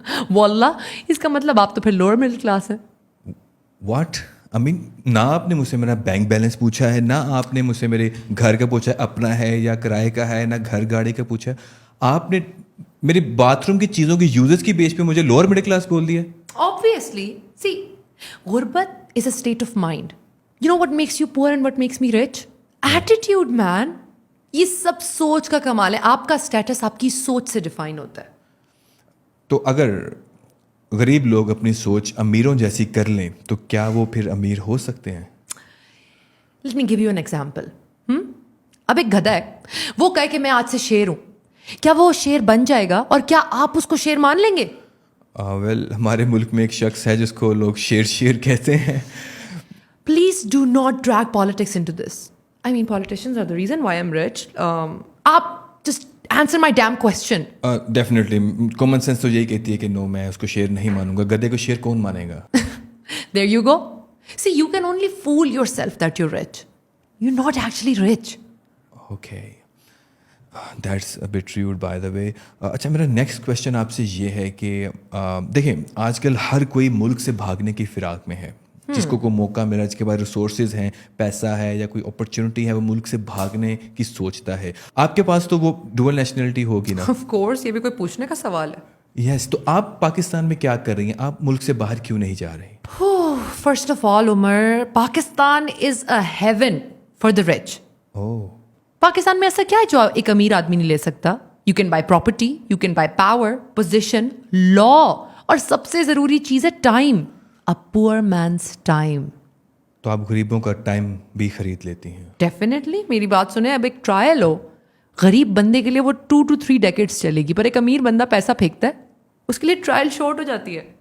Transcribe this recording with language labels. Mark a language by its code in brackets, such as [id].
[ur] واللہ اس کا مطلب آپ تو پھر لوور مڈل کلاس ہیں. [en] what I mean, [ur] نہ آپ نے مجھ سے میرا بینک بیلنس پوچھا ہے، نہ آپ نے مجھ سے میرے گھر کا پوچھا ہے اپنا ہے یا کرائے کا ہے، نہ گھر گاڑی کا پوچھا ہے. آپ نے میری باتھ روم کی چیزوں کی یوزز کی بیس پہ مجھے لوور مڈل کلاس بول دیا. [en] Obviously, see, غربت is a state of mind. You know what makes you poor and what makes me rich? Attitude, man. [ur] یہ سب سوچ کا کمال ہے. آپ کا اسٹیٹس آپ کی سوچ سے ڈیفائن ہوتا ہے. تو اگر غریب لوگ اپنی سوچ امیروں جیسی کر لیں تو کیا وہ پھر امیر ہو سکتے ہیں؟ [en] Let me give you an example. [ur] اب ایک گدھا ہے، وہ کہے کہ میں آج سے شیر ہوں، کیا وہ شیر بن جائے گا اور کیا آپ اس کو شیر مان لیں گے؟ ویل ہمارے ملک میں ایک شخص ہے جس کو لوگ شیر کہتے ہیں. [en] Please do not drag politics into this. I mean, politicians are the reason why I'm rich. [ur] آپ [en] just answer my damn question. [ur] Definitely common sense تو یہی کہتی ہے کہ نو، میں اس کو شیر نہیں مانوں گا. گدھے کو شیر کون مانے گا؟ [en] There you go. See, you can only fool yourself that you're rich. You're not actually rich. Okay, that's a bit rude by the way. [ur] اچھا میرا نیکسٹ کویشچن آپ سے یہ ہے کہ دیکھیں آج کل ہر کوئی ملک سے بھاگنے کی فراق میں ہے. جس کو کوئی موقع ملا، جس کے پاس ریسورسز ہیں، پیسہ ہے یا کوئی اپرچونیٹی ہے، وہ ملک سے بھاگنے کی سوچتا ہے. آپ کے پاس تو وہ ڈوئل نیشنلٹی ہوگی نا؟ [en] Of course, [ur] یہ بھی کوئی پوچھنے کا سوال ہے. [en] Yes. [ur] تو آپ پاکستان میں کیا کر رہی ہیں؟ آپ ملک سے باہر کیوں نہیں جا رہی؟ [en] First of all, Umar, Pakistan is a heaven for the rich. [ur] Pakistan میں ایسا کیا ہے جو ایک امیر آدمی نہیں لے سکتا؟ [en] you can buy property, you can buy power, [ur] position, لا، اور سب سے ضروری چیز ہے time. [en] A poor man's time. [ur] تو آپ غریبوں کا ٹائم بھی خرید لیتی ہیں؟ [en] Definitely. [ur] میری بات سنیں، اب ایک ٹرائل ہو، غریب بندے کے لیے وہ [en] 2 to 3 decades [ur] چلے گی، پر ایک امیر بندہ پیسہ پھینکتا ہے اس کے لیے ٹرائل شارٹ ہو جاتی ہے.